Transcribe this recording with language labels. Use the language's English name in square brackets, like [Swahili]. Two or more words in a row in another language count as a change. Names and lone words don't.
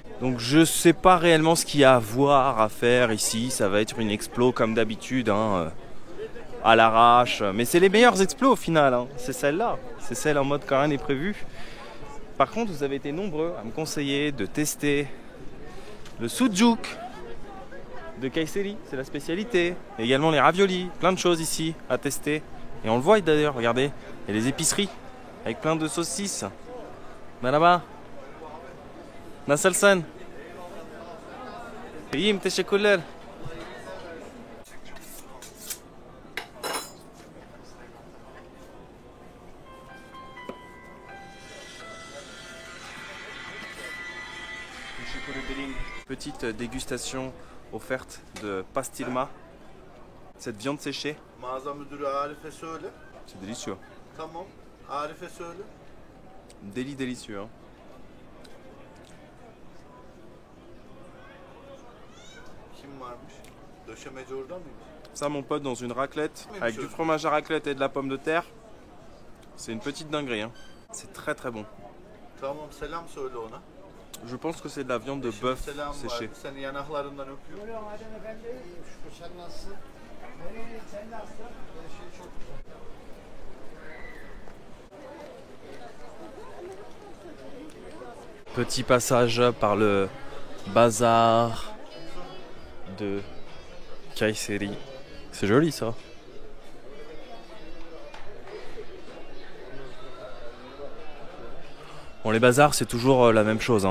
[French] Donc je sais pas réellement ce qu'il y a à voir, à faire ici. Ça va être une explo comme d'habitude, à l'arrache. Mais c'est les meilleures explos au final. C'est celle-là. C'est celle en mode quand rien n'est prévu. Par contre, vous avez été nombreux à me conseiller de tester le sucuk de Kayseri, c'est la spécialité. Et également les raviolis, plein de choses ici à tester. Et on le voit d'ailleurs, regardez, il y a des épiceries avec plein de saucisses. [Turkish] Merhaba. Nasılsın? İyiyim, teşekkürler. [French] Petite dégustation offerte de pastilma, cette viande séchée. [Turkish] Mağaza müdürü Arif'e söyle. [French] C'est délicieux. [Turkish] Tamam. Arif'e söyle. [French] Délicieux. [Turkish] Kim varmış? Döşemeci orada mıymış? [French] Ça, mon pote, dans une raclette Oui, avec monsieur. du fromage à raclette et de la pomme de terre. C'est une petite dinguerie. C'est très très bon. Tamam, selam söyle ona. Je pense que c'est de la viande de [Turkish] Eşim [French] bœuf [Turkish] selam [French] séchée. [Turkish] verdi. Seni yanaklarından öpüyor. Buyurun Adem Efendi, şükür sen nasılsın? Sen nasılsın? Her şey çok güzel. [French] Petit passage par le bazar de Kayseri. C'est joli ça. Bon, les bazars c'est toujours la même chose.